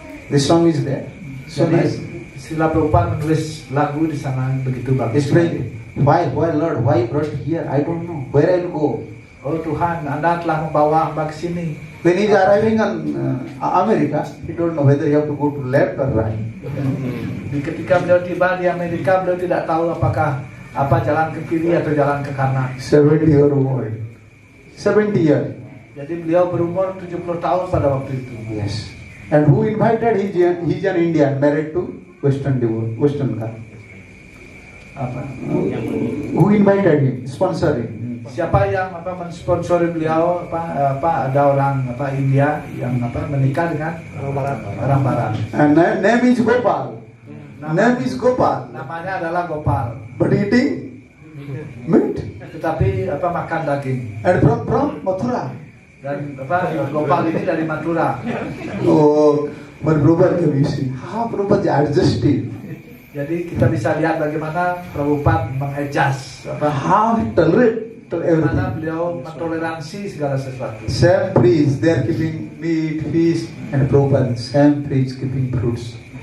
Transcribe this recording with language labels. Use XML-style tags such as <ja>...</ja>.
<en>This song is there. So nice.</en> <id>Sila Prabhupada menulis lagu di sana begitu bagus.</id> <en>He's praying, why Lord, why brought here? I don't know. Where I'll go?</en> <id>Oh Tuhan, Anda telah membawa hamba ke sini.</id> <en>When he's arriving in America, he don't know whether he have to go to left or right.</en> <id>Ketika beliau tiba di Amerika, beliau tidak tahu apakah jalan ke kiri atau jalan ke kanan.</id> <en>70 years old. 70 years.</en> <id>Jadi beliau berumur 70 tahun pada waktu itu.</id> <en>Yes. And who invited? He's an Indian, married to Western guy. Who invited him? Sponsor him.</en> <id>Siapa yang mensponsori beliau? Ada orang India yang menikah dengan orang Barat.</id> <en>And name is Gopal. Name is Gopal.</en> <id>Namanya adalah Gopal.</id> <en>But eating meat.</en> <id>Tetapi makan daging.</id> <en>And from Mathura.</en> <id>Dan Gopal ini dari Mathura.</id> <en>Oh, but Prabhupada can you see how Prabhupada adjusted.</en> <id>Jadi kita bisa lihat bagaimana Prabhupada mengadjust</id> <en>how he tolerate</en> <id>bagaimana beliau mentoleransi segala sesuatu.</id> <en>Same priest, they are keeping meat, fish, and Prabhupada same priest keeping fruits.</en>